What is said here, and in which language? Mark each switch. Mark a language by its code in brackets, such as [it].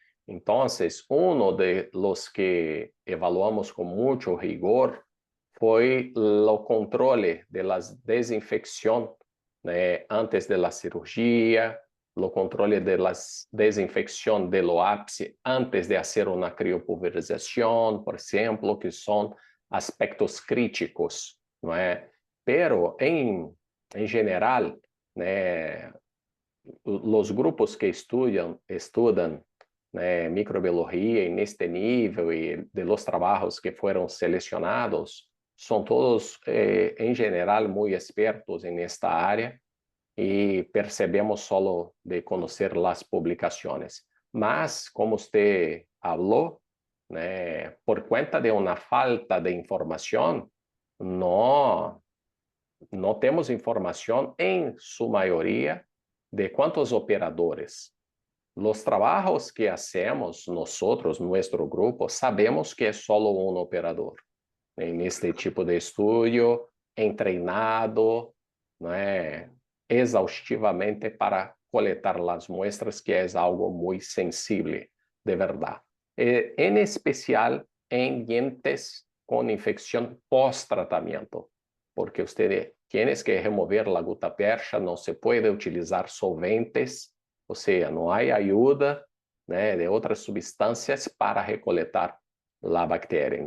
[es] Entonces, uno de los que evaluamos con mucho rigor fue el controle de la desinfección, né, antes de la cirugía, o controle de la desinfección del ápice antes de hacer una criopulverización, [pt] por exemplo, que são aspectos críticos, não é? Pero, em geral, né, os grupos que estudam né, microbiologia neste nível e de los trabalhos que foram selecionados, são todos, em geral, muito expertos nesta área e percebemos solo de conhecer as publicações. Mas, como você falou, né, por conta de uma falta de informação, não temos informação, em sua maioria, de quantos operadores. [es] Los trabajos que hacemos nosotros, nuestro grupo, sabemos que é solo um operador en este tipo de estudio, entrenado, [pt] não é, exaustivamente para coletar as muestras, que é algo muito sensível, [es] de verdade. En especial en dientes con infección post-tratamiento, porque usted tiene que remover la gutapercha, no se puede utilizar solventes, o sea, no hay ayuda, né, de otras sustancias para recolectar la bacteria.